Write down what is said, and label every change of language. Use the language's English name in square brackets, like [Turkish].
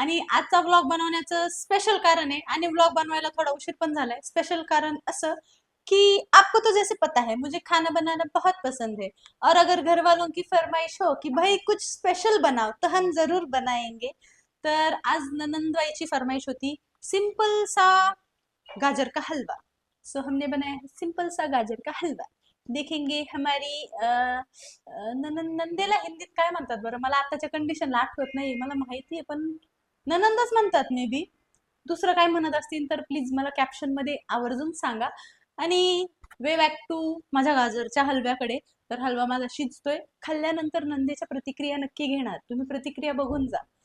[Marathi] आणि आजचा ब्लॉग बनवण्याचं स्पेशल कारण आहे आणि ब्लॉग बनवायला थोडा उशीर पण झालाय। स्पेशल कारण असं [Hindi] कि आपको तो जैसे पता है मुझे खाना बनाना बहुत पसंद है, और अगर घर वालों की फरमाइश हो कि भाई कुछ स्पेशल बनाओ तो हम जरूर बनाएंगे। [Marathi] तर आज ननंदबाईची फरमाइश होती [Hindi] सिंपल सा गाजर का हलवा। सो हमने बनाया है सिंपल सा गाजर का हलवा। देखेंगे [Marathi] हमारी नंदेला हिंदीत काय म्हणतात बरं, मला आताच्या कंडिशनला आठवत नाही, मला माहिती आहे पण ननंदच म्हणतात मे बी। दुसरं काय म्हणत असतील तर प्लीज मला कॅप्शन मध्ये आवर्जून सांगा। आणि [English] way back to [Marathi] माझ्या गाजरच्या हलव्याकडे। तर हलवा माझा शिजतोय, खाल्ल्यानंतर नंदेच्या प्रतिक्रिया नक्की घेणार, तुम्ही प्रतिक्रिया बघून जा।